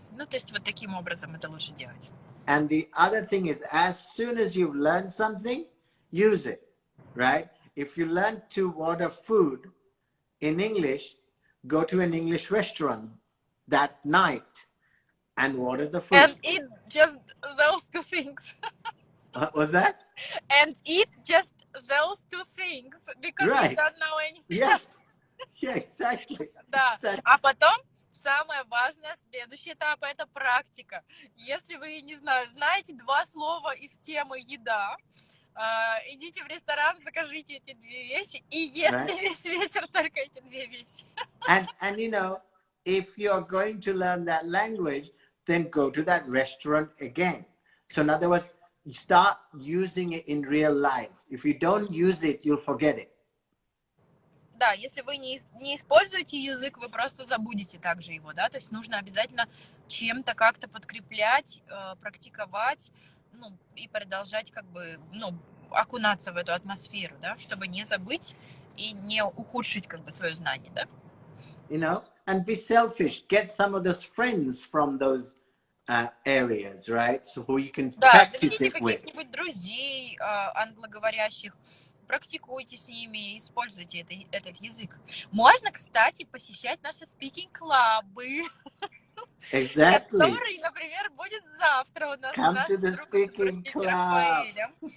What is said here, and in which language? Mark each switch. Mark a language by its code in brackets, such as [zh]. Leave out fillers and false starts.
[ru] Ну, то есть вот таким образом это лучше делать. [en] And the other thing is, as soon as you've learned something, use it, right? If you learn to order food in English, go to an English restaurant that night and order the food. And eat just those two things. What was that? And eat just those two things, because you don't know anything else. Yeah, exactly. [ru] Да, а потом самое важное, следующий этап, это практика. Если вы, не знаю, знаете два слова из темы еда, идите в ресторан, закажите эти две вещи и ешьте весь вечер только эти две вещи. [en] And you know, if you're going to learn that language, then go to that restaurant again. So in other words, you start using it in real life. If you don't use it, you'll forget it. Да, если вы не используете язык, вы просто забудете также его, да, то есть нужно обязательно чем-то как-то подкреплять, практиковать, ну, и продолжать как бы, ну, окунаться в эту атмосферу, да, чтобы не забыть и не ухудшить как бы свое знание, да. You know, and be selfish. Get some of those friends from those areas, right? So who you can practice [ru] заведите [en] it with. [ru] каких-нибудь друзей англоговорящих, практикуйте с ними, используйте этот язык. Можно, кстати, посещать наши speaking-клабы. [en] Exactly. [ru] Который, например, будет завтра у нас с нашим другом Рафаэлем.